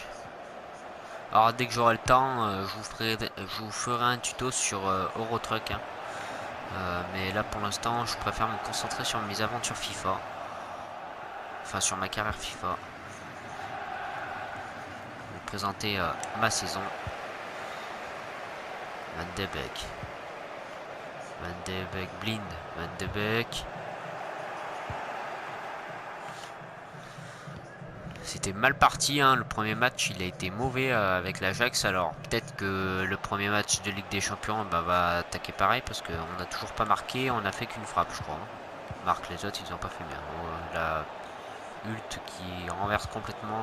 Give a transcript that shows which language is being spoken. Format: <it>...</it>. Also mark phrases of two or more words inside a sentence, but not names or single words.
<fr>Alors dès que j'aurai le temps, je vous ferai un tuto sur Eurotruck. Hein. Mais là pour l'instant je préfère me concentrer sur mes aventures FIFA. Enfin sur ma carrière FIFA. Vous présenter ma saison. Van de Beek. Van de Beek, Blind. Van de Beek. C'était mal parti, hein. Le premier match il a été mauvais avec l'Ajax. Alors peut-être que le premier match de Ligue des Champions va attaquer pareil parce qu'on n'a toujours pas marqué, on a fait qu'une frappe je crois. Marc, les autres ils n'ont pas fait bien. Oh, la Hult qui renverse complètement.</fr>